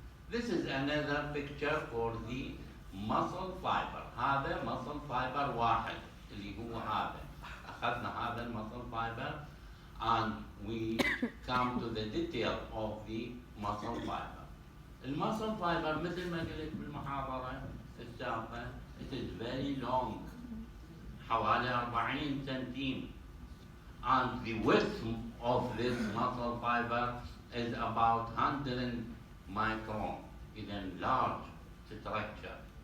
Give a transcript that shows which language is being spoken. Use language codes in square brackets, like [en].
[en] This is another picture for the muscle fiber. [ar] هذا muscle fiber واحد اللي هو هذا. أخذنا هذا [en] المسل fiber and we come to the detail of the muscle fiber. المسل fiber [ar] مثل ما قلت بالمحاضرة السابقة [en] it is very long [ar] حوالي 40 سنتيم [en] and the width of this muscle fiber is about 100 micron, إذن large structure.